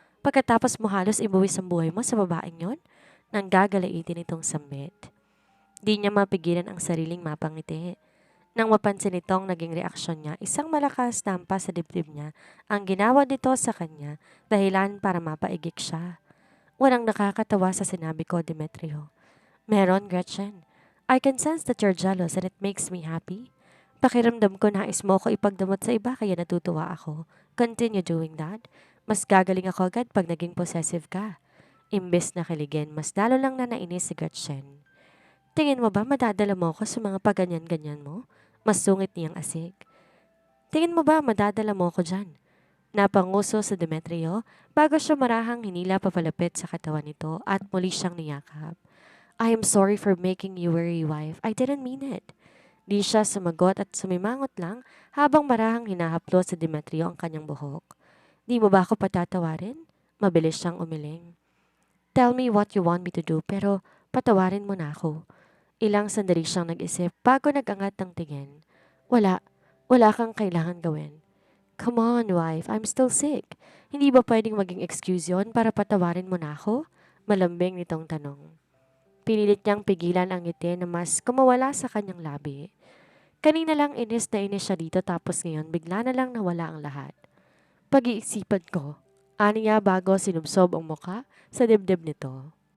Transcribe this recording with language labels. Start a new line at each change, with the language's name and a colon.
Filipino: Pagkatapos mo halos ibuwis ang buhay mo sa babaeng yon? Nang gagalaitin itong sambit. Di niya mapigilan ang sariling mapangiti. Nang mapansin nitong naging reaksyon niya, isang malakas na hampas sa dibdib niya ang ginawa nito sa kanya dahilan para mapaigik siya. Walang nakakatawa sa sinabi ko, Demetrio. Meron, Gretchen.
English: I can sense that you're jealous and it makes me happy.
Filipino: Pakiramdam ko nais mo ko ipagdamot sa iba kaya natutuwa ako.
English: Continue doing that.
Filipino: Mas gagaling ako agad pag naging possessive ka. Imbes na kiligin, mas lalo lang na nainis si Gretchen. Tingin mo ba madadala mo ko sa mga paganyan-ganyan mo? Mas sungit niyang asik. Tingin mo ba madadala mo ko dyan? Napanguso sa Demetrio bago siya marahang hinila papalapit sa katawan nito at muli siyang niyakap.
English: I am sorry for making you worry, wife. I didn't mean it.
Filipino: Di siya sumagot at sumimangot lang habang marahang hinahaplo sa Demetrio ang kanyang buhok. Di mo ba ako patatawarin? Mabilis siyang umiling.
English: Tell me what you want me to do
Filipino: pero patawarin mo na ako. Ilang sandali siyang nag-isip bago nag-angat ng tingin. Wala kang kailangan gawin.
English: Come on, wife, I'm still sick.
Filipino: Hindi ba pwedeng maging excuse yon para patawarin mo na ako? Malambing nitong tanong. Pinilit niyang pigilan ang ngiti na mas kumawala sa kanyang labi. Kanina lang inis na inis siya dito tapos ngayon bigla na lang nawala ang lahat. Pag-iisipan ko, ani niya bago sinubsob ang muka sa dibdib nito.